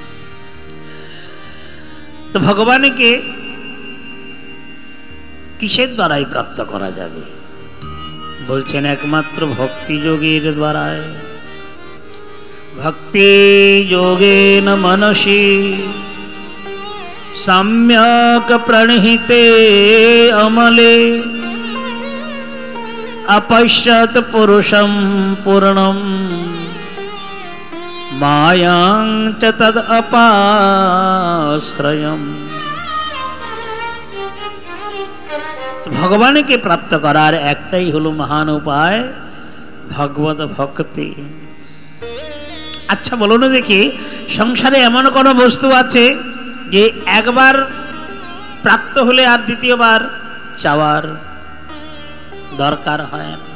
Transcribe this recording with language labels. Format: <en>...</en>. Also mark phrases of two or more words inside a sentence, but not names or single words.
<bn>তো ভগবানকে কিসের দ্বারাই প্রাপ্ত করা যাবে? বলছেন একমাত্র ভক্তি যোগের দ্বারায়।</bn> <sa>ভক্তি যোগেন মনসি সম্যক প্রণহিতে অমলে अपश्यत पुरुषं पूर्णं मायां च तद अपाश्रयम्।</sa> <bn>ভগবানকে প্রাপ্ত করার একটাই হলো মহান উপায়, ভগবত ভক্তি। আচ্ছা বলো না দেখি, সংসারে এমন কোন বস্তু আছে যে একবার প্রাপ্ত হলে আর দ্বিতীয়বার চাওয়ার দরকার হয় না?</bn>